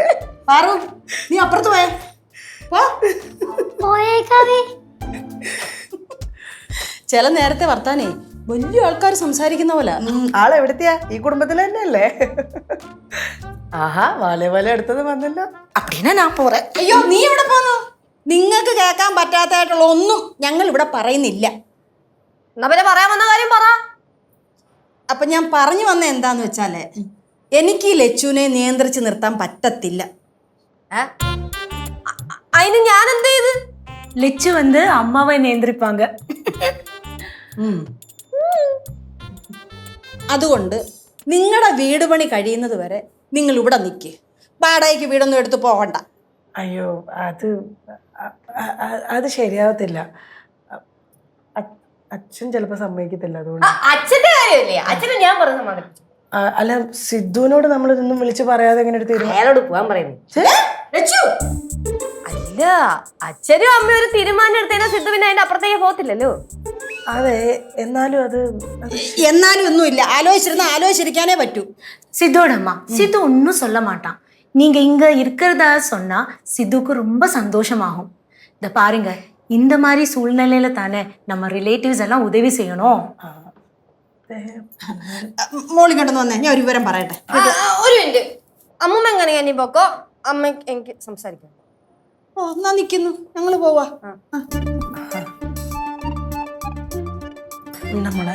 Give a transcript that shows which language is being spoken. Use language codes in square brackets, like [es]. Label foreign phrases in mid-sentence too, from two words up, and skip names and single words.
[ml] പാറു, നീ അപ്പുറത്ത് പോയേ. പോയേക്കാവേ. ചില നേരത്തെ വർത്താനേ വലിയ ആൾക്കാർ സംസാരിക്കുന്ന പോലെ. ആളെവിടത്തെയാ? ഈ കുടുംബത്തിൽ തന്നെയല്ലേ? ആഹാ, വാല എടുത്തത് വന്നല്ലോ. [ta] அப்படின்னா நான் போறேன். [ml] അയ്യോ, നീ എവിടെ പോന്നു? നിങ്ങൾക്ക് കേൾക്കാൻ പറ്റാത്തതായിട്ടുള്ള ഒന്നും ഞങ്ങൾ ഇവിടെ പറയുന്നില്ല. എന്നാ പിന്നെ പറയാൻ വന്ന കാര്യം പറ. അപ്പൊ ഞാൻ പറഞ്ഞു വന്ന എന്താന്ന് വെച്ചാല് എനിക്ക് ഈ ലച്ചുവിനെ നിയന്ത്രിച്ച് നിർത്താൻ പറ്റത്തില്ല. അതിന് ഞാൻ എന്ത് ചെയ്ത്? [ta] லெச்சு வந்து அம்மாவை நியந்திரிப்பாங்க. [ml] അതുകൊണ്ട് നിങ്ങളുടെ വീട് പണി കഴിയുന്നത് വരെ നിങ്ങൾ ഇവിടെ നിൽക്ക്. വാടകയ്ക്ക് വീടൊന്നും എടുത്ത് പോകണ്ട. അയ്യോ, അത് ശരിയാവത്തില്ല. അച്ഛൻ ചിലപ്പോ സമ്മതിക്കത്തില്ല. അതുകൊണ്ട് അച്ഛന്റെ കാര്യമല്ലേ, അച്ഛനെ ഞാൻ പറഞ്ഞു സമ്മതിച്ചു. അല്ല, സിദ്ധുവിനോട് നമ്മൾ ഇതൊന്നും വിളിച്ച് പറയാതെ എങ്ങനെ എടുത്ത് തരും? അയാളോട് പോകാൻ പറയുന്നു. അല്ല, അച്ഛനും അമ്മയും ഒരു തീരുമാനം എടുത്തതിനാ സിദ്ധു പിന്നെ അതിന്റെ അപ്പുറത്തേക്ക് പോകത്തില്ലല്ലോ. അതെ, എന്നാലും എന്നാലും ഒന്നുമില്ല. ആലോചിച്ചിരിക്കാനേ പറ്റൂ. [ta] சித்தோட அம்மா, சித்து ஒன்றும் சொல்ல மாட்டான். நீங்க இங்க இருக்கிறதா சொன்னா சித்துக்கு ரொம்ப சந்தோஷமாகும். இந்த பாருங்க, இந்த மாதிரி சூழ்நிலையில தானே நம்ம ரிலேட்டிவ்ஸ் எல்லாம் உதவி செய்யணும். [ml] മോളിങ്ങോട്ടൊന്ന് വന്നേ, ഞാൻ ഒരു വിവരം പറയട്ടെ. ഒരു മിനിറ്റ്, അമ്മൂമ്മ എങ്ങനെയാ നീ പോക്കോ, അമ്മ എനിക്ക് സംസാരിക്കാം. ഓ, എന്നാ നിക്കുന്നു, ഞങ്ങള് പോവാ. നമ്മളെ